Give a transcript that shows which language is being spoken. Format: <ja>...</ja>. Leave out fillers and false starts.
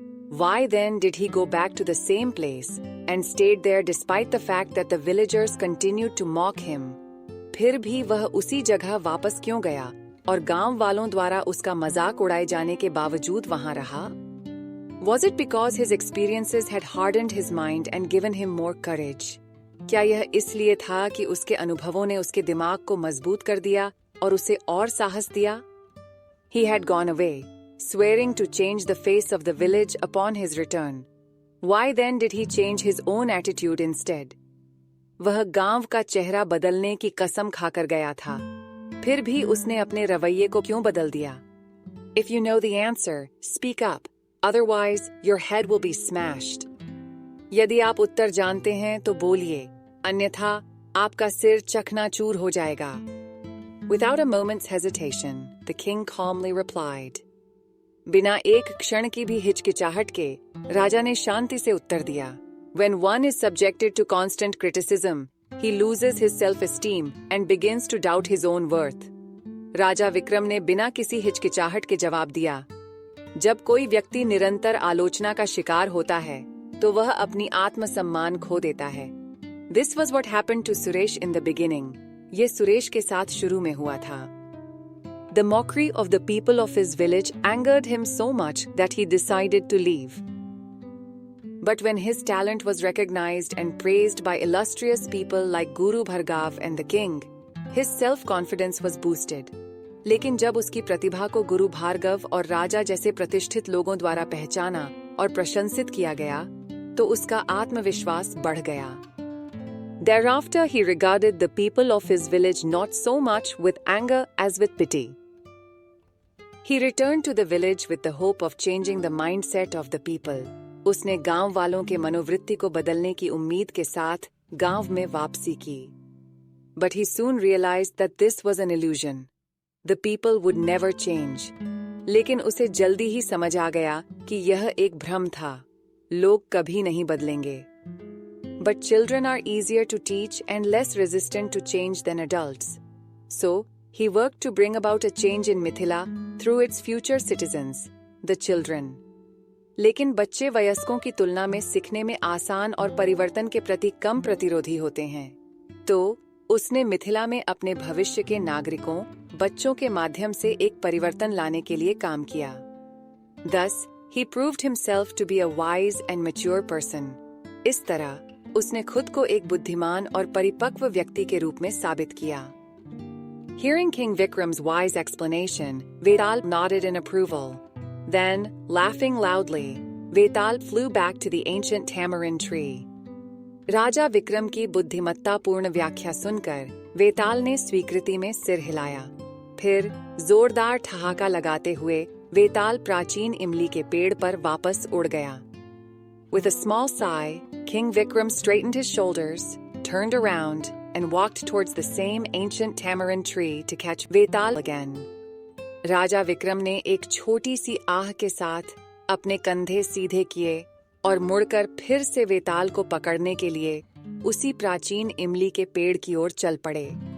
<en>Why then did he go back to the same place and stayed there despite the fact that the villagers continued to mock him?</en> <hi>फिर भी वह उसी जगह वापस क्यों गया और गांव वालों द्वारा उसका मजाक उड़ाए जाने के बावजूद वहां रहा?</hi> <en>Was it because his experiences had hardened his mind and given him more courage?</en> <hi>क्या यह इसलिए था कि उसके अनुभवों ने उसके दिमाग को मजबूत कर दिया और उसे और साहस दिया?</hi> <en>He had gone away, swearing to change the face of the village upon his return. Why then did he change his own attitude instead?</en> <hi>वह गांव का चेहरा बदलने की कसम खाकर गया था, फिर भी उसने अपने रवैये को क्यों बदल दिया?</hi> <en>If you know the answer, speak up. Otherwise, your head will be smashed.</en> <hi>यदि आप उत्तर जानते हैं तो बोलिए, अन्यथा आपका सिर चकनाचूर हो जाएगा.</hi> <en>Without a moment's hesitation, the king calmly replied.</en> <hi>बिना एक क्षण की भी हिचकिचाहट के राजा ने शांति से उत्तर दिया.</hi> <en>When one is subjected to constant criticism, he loses his self-esteem and begins to doubt his own worth.</en> <hi>राजा विक्रम ने बिना किसी हिचकिचाहट के जवाब दिया. जब कोई व्यक्ति निरंतर आलोचना का शिकार होता है, तो वह अपनी आत्मसम्मान खो देता है.</hi> <en>This was what happened to Suresh in the beginning.</en> <hi>ये सुरेश के साथ शुरू में हुआ था.</hi> <en>The mockery of the people of his village angered him so much that he decided to leave. But when his talent was recognized and praised by illustrious people like Guru Bhargav and the king, his self-confidence was boosted.</en> <hi>लेकिन जब उसकी प्रतिभा को गुरु भार्गव और राजा जैसे प्रतिष्ठित लोगों द्वारा पहचाना और प्रशंसित किया गया, तो उसका आत्मविश्वास बढ़ गया.</hi> <en>Thereafter, he regarded the people of his village not so much with anger as with pity. He returned to the village with the hope of changing the mindset of the people.</en> <hi>उसने गांव वालों के मनोवृत्ति को बदलने की उम्मीद के साथ गांव में वापसी की.</hi> <en>But he soon realized that this was an illusion.</en> <hi>The people would never change. लेकिन उसे जल्दी ही समझ आ गया कि यह एक भ्रम था. लोग कभी नहीं बदलेंगे।</hi> <en>But children are easier to teach and less resistant to change than adults. So, he worked to bring about a change in Mithila through its future citizens, the children.</en> <hi>लेकिन बच्चे वयस्कों की तुलना में सीखने में आसान और परिवर्तन के प्रति कम प्रतिरोधी होते हैं। तो उसने मिथिला में अपने भविष्य के नागरिकों, बच्चों के माध्यम से एक परिवर्तन लाने के लिए काम किया।</hi> <en>Thus, he proved himself to be a wise and mature person.</en> <hi>इस तरह उसने खुद को एक बुद्धिमान और परिपक्व व्यक्ति के रूप में साबित किया।</hi> <en>Hearing King Vikram's wise explanation, Vetal nodded in approval. Then, laughing loudly, Vetal flew back to the ancient tamarind tree.</en> <hi>राजा विक्रम की बुद्धिमत्तापूर्ण व्याख्या सुनकर वेताल ने स्वीकृति में सिर हिलाया। फिर जोरदार ठहाका लगाते हुए वेताल प्राचीन इमली के पेड़ पर वापस उड़ गया।</hi> <en>With a small sigh, King Vikram straightened his shoulders, turned around, and walked towards the same ancient tamarind tree to catch Vetal again.</en> <hi>राजा विक्रम ने एक छोटी सी आह के साथ अपने कंधे सीधे किए और मुड़कर फिर से वेताल को पकड़ने के लिए उसी प्राचीन इमली के पेड़ की ओर चल पड़े।</hi>